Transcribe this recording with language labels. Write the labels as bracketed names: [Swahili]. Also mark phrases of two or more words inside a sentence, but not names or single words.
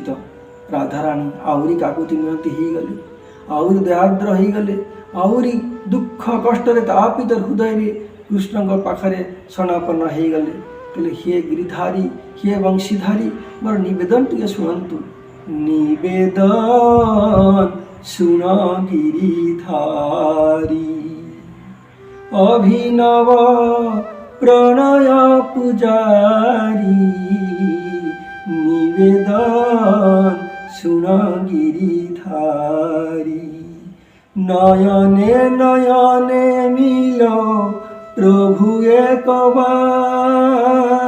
[Odia] ରାଧାରାଣୀ ଆହୁରି କାକୁତି ମିନତି ହେଇଗଲେ, ଆହୁରି ଦେହାର୍ଦ୍ର ହେଇଗଲେ, ଆହୁରି ଦୁଃଖ କଷ୍ଟରେ ତାପିତ ହୃଦୟରେ କୃଷ୍ଣଙ୍କ ପାଖରେ ଶରଣାପନ୍ନ ହେଇଗଲେ। କହିଲେ ହେ ଗିରିଧାରୀ, ହେ ବଂଶୀଧାରୀ, ମୋର ନିବେଦନ ଟିକେ ଶୁଣନ୍ତୁ। ନିବେଦନ ଶୁଣ ଗିରିଧାରୀ, [Bangla] অভিনব প্রণয় পূজারী, নিবেদন শুন গিরিধারী। নয়নে নয়নে মিল প্রভু একবার,